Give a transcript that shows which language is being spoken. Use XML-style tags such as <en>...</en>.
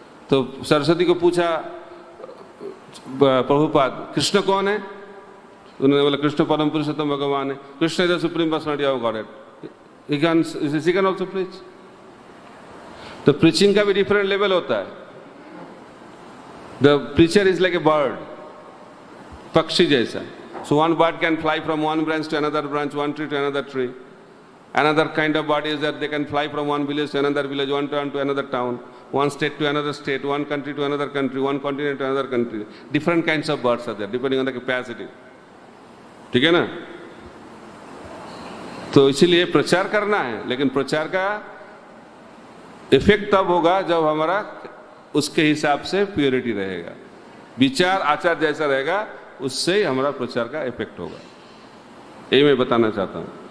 <hi>तो सरस्वती को पूछा प्रभुपाद कृष्ण कौन है? उन्होंने बोला कृष्ण परम पुरुषोत्तम भगवान है।</hi> <en>Krishna is the supreme personality of Godhead, he can also preach।</en> <hi>तो प्रीचिंग का भी डिफरेंट लेवल होता है।</hi> <en>The preacher is like a bird,</en> <hi>पक्षी जैसा।</hi> <en>So one bird can fly from one branch to another branch, one tree to another tree. Another kind of bird is that they can fly from one village to another village, one town to another town, one state to another state, one country to another country, one continent to another country. Different kinds of birds are there depending on the capacity.</en> <hi>ठीक है ना? तो इसीलिए प्रचार करना है, लेकिन प्रचार का इफेक्ट तब होगा जब हमारा उसके हिसाब से प्योरिटी रहेगा, विचार आचार जैसा रहेगा, उससे ही हमारा प्रचार का इफेक्ट होगा। ये मैं बताना चाहता हूँ।</hi>